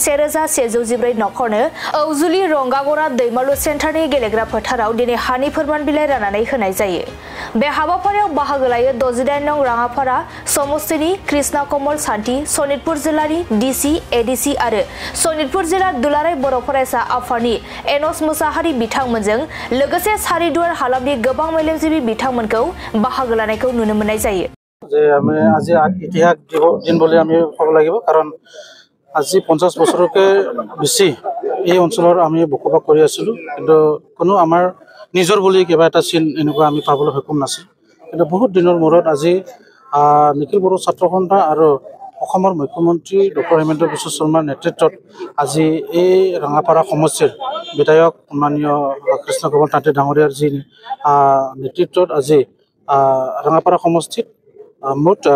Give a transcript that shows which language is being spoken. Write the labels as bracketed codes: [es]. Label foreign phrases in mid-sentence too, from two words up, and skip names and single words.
[brx] 1114 नखरनो औजुलि रंगागरा दैमालु सेन्टारनि गेलेग्रा फोथाराव दिनै हानि फोरमान बिलाइ राननानै होनाय जायो बे हाबाफारियाव बाहागो लायो 68 नं राङापारा समस्तिनि कृष्णा कमल सान्ति सनितपुर जिल्लानि डीसी एडीसी आरो सनितपुर जिल्ला दुलाराय बर' फरायसा आफादनि एनस मुसाहारि बिथांमोनजों लोगोसे सारिदुवार हालामनि गोबां मेलेमजिबि बिथांमोनखौ बाहागो लानायखौ नुनो मोननाय जायो [as] যে আমি আজি ইতিহাস দিন বলে আমি ক'ব লাগিব কাৰণ আজি 50 বছৰকে বেছি এই অঞ্চলৰ আমি বসবাস কৰি আছিলোঁ কিন্তু কোনো আমাৰ নিজৰ বুলি কিবা এটা চিন এনেকুৱা আমি পাবলৈ সক্ষম নাছিল কিন্তু বহুত দিনৰ মূৰত আজি নিখিল বড়ো ছাত্ৰ সন্থা আৰু অসমৰ মুখ্যমন্ত্ৰী ডক্টৰ হিমন্ত বিশ্ব শৰ্মাৰ নেতৃত্বত আজি এই ৰাঙাপাৰা সমষ্টিৰ বিধায়ক মাননীয় কৃষ্ণ কমল তাঁতী ডাঙৰীয়াৰ যি নেতৃত্বত আজি ৰাঙাপাৰা সমষ্টিত মুঠ